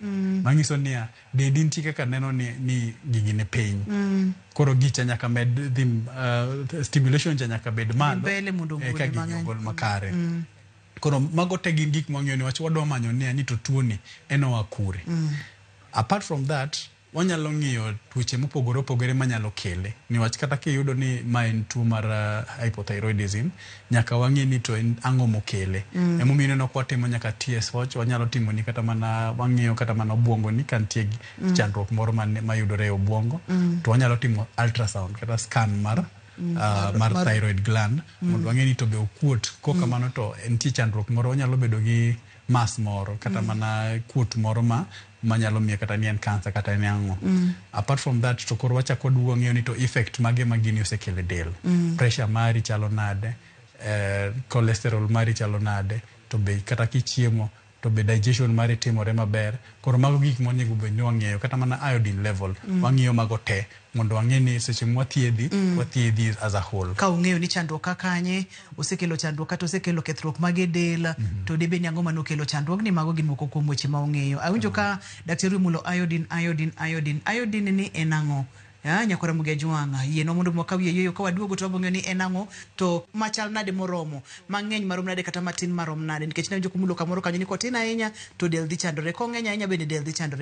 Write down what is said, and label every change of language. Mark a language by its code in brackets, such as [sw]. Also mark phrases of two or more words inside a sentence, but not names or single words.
[luo] Manyiso ni dendi nitie kaka neno ni gigi ne piny. Koro gicha nyaka med stimulation cha nyaka bed malo ka gigol makare. Koro mago te gin gik mang'eyo ni wach wadwa manyo ni to tuo ni en oa kure. [en] Apart from that [luo] wanyalo ng'iyo tuoche mopogore opogore manyalo kele. Niwach kata kiyudo ni ma en tuo mar hypothyroidism nyaka wang'e ni to en ang'o mokele. Emomiyo ineno kwa timo nyaka TSH wanyalo timo ni kata mana wang'iyo kata mana obwongo ni kantie chandruok moro mayudore e obwongo to wanyalo timo ultrasound kata scan mar [en] thyroid gland [luo] mondo wang'e ni to be okuot kokamano to entie chandruok moro wanyalo bedo gi mass moro kata mana kuot moro manyalo miyo kata ni en cancer kata ni ang'o. [en] Apart from that [luo] to koro wachako duo ng'eyo ni to effect mage magini osekele del. Pressure mari chalo nade, cholesterol mari chalo nade, to be kata kichiemo to be digestion mari timore maber. Koro mago gik monego bed ni wang'eyo kata mana [en] iodine level [luo] wang'iyo mago te mondo wang'e ni seche wathiedhi [en] as a whole. [luo] Ka ung'eyo ni chandruok kanye osekelo chandruok kata osekelo kethruok mage del to debe ni ang'o manokelo chandruok ni mago gin moko kuom weche ma ung'eyo. Awinjo ka daktari mulo iodine ni en ang'o? Nyakora muge juanga yeno mondo mwakawiye yoyo ka waduogo to wabong'eyo ni en ang'o to machal nade moromo mang'eny marom nade kata matin marom nade nikech ne jokumulo kamoro kanyo ni kotin ahinya to del dhi chandore kong'eny ahinya bende del dhi chandore.